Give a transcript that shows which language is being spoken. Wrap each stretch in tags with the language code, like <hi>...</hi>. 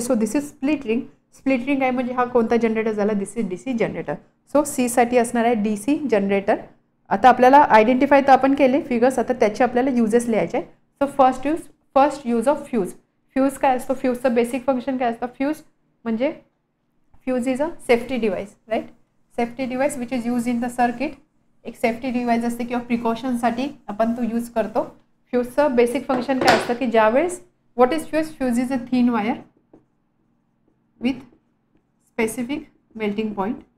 <en>So this is split ring. Split ring आहे</en> <mr>म्हणजे हा कोणता जनरेटर झाला,</mr> <en>This is DC generator.</en> <mr>So C साठी असणार आहे DC जनरेटर. आता आपल्याला आयडेंटिफाय तर आपण केले फिगर्स, आता त्याचे आपल्याला युजेस लिहायचे.</mr> <en>So first use of fuse.</en> <mr>Fuse काय असतो, फ्यूजचं बेसिक फंक्शन काय असतं.</mr> <en>Fuse म्हणजे fuse is a safety device, right. Safety device which is use in the circuit.</en> <mr>एक सेफ्टी डिवाइस असते किंवा प्रिकॉशनसाठी आपण तो यूज करतो. फ्यूजचं बेसिक फंक्शन काय असतं की ज्यावेळेस</mr> <en>What is fuse, fuse is a thin wire with specific melting point.</en>